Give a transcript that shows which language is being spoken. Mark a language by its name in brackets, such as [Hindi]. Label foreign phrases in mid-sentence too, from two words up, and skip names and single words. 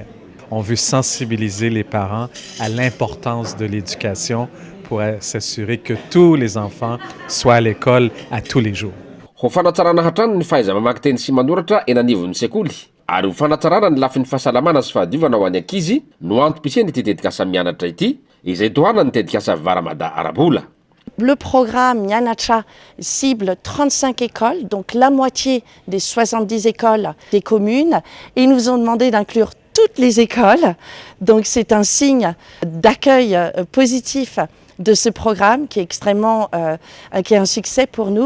[French] On veut sensibiliser les parents à l'importance de l'éducation pour s'assurer que tous les enfants soient à l'école à tous les jours. [Malagasy] Ho fanatsarana hatrany ny fahaiza-mamaky teny sy manoratra eny anivon'ny sekoly ary ho fanatsarana ny lafin'ny fahasalamana sy fahadiovana ho an'ny ankizy no antom-pisiany ity tetikasa mianatra ity izay tohana ny tetikasa Varamada arabola. [French] Le programme Mianatra cible 35 écoles, donc la moitié des 70 écoles des communes, et ils nous ont demandé d'inclure toutes les écoles. Donc c'est un signe d'accueil positif de ce programme qui est extrêmement, qui est un succès pour nous.